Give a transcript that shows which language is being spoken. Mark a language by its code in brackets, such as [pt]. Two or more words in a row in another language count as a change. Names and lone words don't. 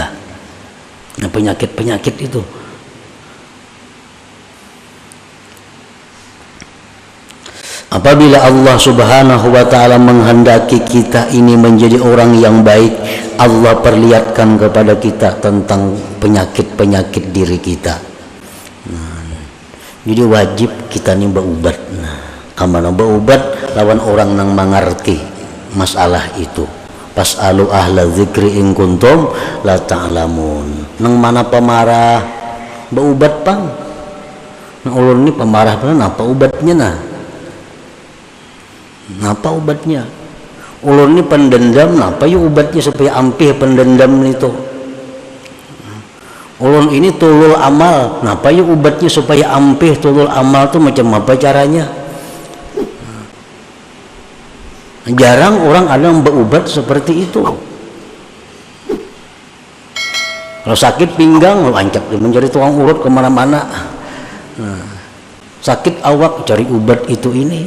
[id] Nah, penyakit-penyakit itu. Apabila Allah [ar] سبحانه وتعالى [id] menghendaki kita ini menjadi orang yang baik, Allah perlihatkan kepada kita tentang penyakit-penyakit diri kita. Jadi wajib kita ini berubat. [bjn] Kamana berubat lawan orang yang mengerti masalah itu. [ar] فاسألوا أهل الذكر إن كنتم لا تعلمون. [bjn] Nang mana pemarah berubat pang. Nang ulun ini pemarah pang apa ubatnya nah? Napa obatnya? Ulun ini pendendam, napa yuk obatnya supaya ampih pendendam itu? Ulun ini [ar] طول أمل, [bjn] napa yuk obatnya supaya ampih [ar] طول أمل [bjn] tuh macam apa caranya? [id] Jarang orang ada yang berobat seperti itu. Kalau sakit pinggang, lo ancap mencari tukang urut kemana-mana. Sakit awak cari obat itu ini.